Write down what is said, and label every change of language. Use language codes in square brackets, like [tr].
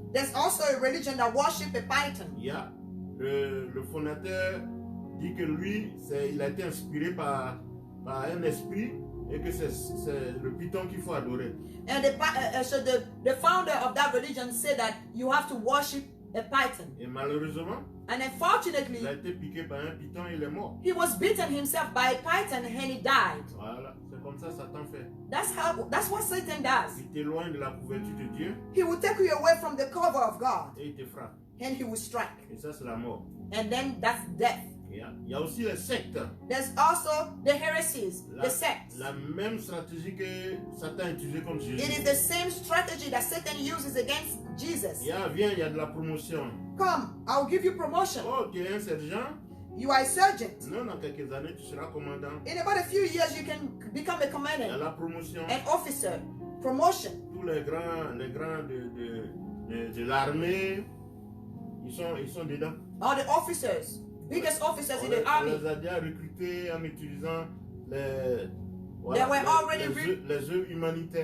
[en] There's also a religion that worship a python. [fr] Il y a le fondateur dit que lui, il a été inspiré par un esprit et que c'est le python qu'il faut adorer. [en] And so the founder of that religion said that you have to worship a python. [fr] Et malheureusement, [en] And unfortunately, [fr] il a été piqué par un python et il est mort. [en] he was beaten himself by a python and he died. [fr] Voilà, c'est comme ça Satan fait. [en] That's what Satan does. [fr] Il t'éloigne de la couverture de Dieu [en] He will take you away from the cover of God [fr] et il te frappe. [en] and he will strike. [fr] Et ça, c'est la mort. [en] And then that's death. [fr] Il y a aussi les sectes. [en] There's also the heresies, the sects. [fr] La même stratégie que Satan a utilisée contre Jésus. [en] It is the same strategy that Satan uses against Jesus. [fr] Viens, il y a de la promotion. [en] Come, I'll give you promotion. [fr] Oh, tu es un sergent? [en] You are a sergeant. [fr] Non, dans quelques années, tu seras commandant. [en] In about a few years, you can become a [fr] Il y a [en] commander, [fr] la promotion. [en] an officer. Promotion. [fr] Tous les grands de l'armée, ils sont dedans. [en] All the officers, biggest officers [fr] On [en] in [fr] les [en] the army, [fr] a déjà recrutés en utilisant les [en] They were already [fr] les œuvres humanitaires.